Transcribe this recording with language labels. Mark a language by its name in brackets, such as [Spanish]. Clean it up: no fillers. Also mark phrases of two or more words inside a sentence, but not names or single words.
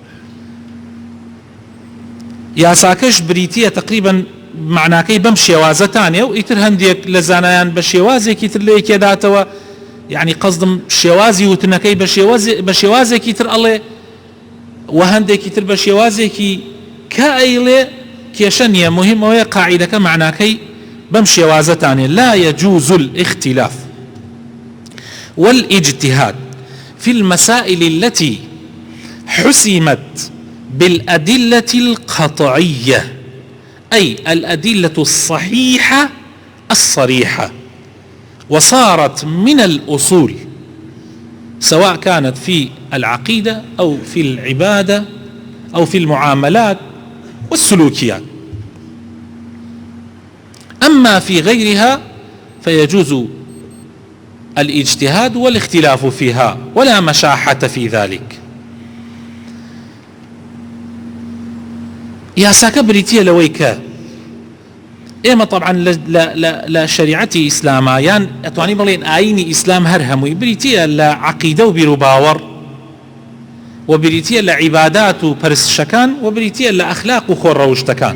[Central Kurdish] یاساکەش بریتیە تقریبا معناکەی بەم شێوازەتانێ، و ئیتر هەندێک لە زانایان بە شێوازێکی تر لە یەکێداتەوە، یعنی قەزدم شێوازی وتنەکەی بە شێوازێکی تر ئەڵێ، و هەندێکی تر بە شێوازێکی کە ئەیڵێ کێشە نییە، مهم ئەوەیە قاعیدەکە معناکەی بەم شێوازەتانێ. [Arabic] لا يجوز الاختلاف والاجتهاد في المسائل التي حسمت بالأدلة القطعية، أي الأدلة الصحيحة الصريحة، وصارت من الأصول، سواء كانت في العقيدة أو في العبادة أو في المعاملات والسلوكيات. أما في غيرها فيجوز الاجتهاد والاختلاف فيها، ولا مشاحة في ذلك. [Central Kurdish] یاساکە بریتیە لەوەی کە ئێمە طبعا لە شریعەتی ئیسلامە، یان ئەتوانی بڵێن ئاینی ئیسلام هەر هەمووی بریتیە لە عەقیدە و بیر و باوەڕ، و بریتیە لە عیبادات و پەرستشەکان، و بریتیە لە ئەخلاق و خۆڕەوشتەکان.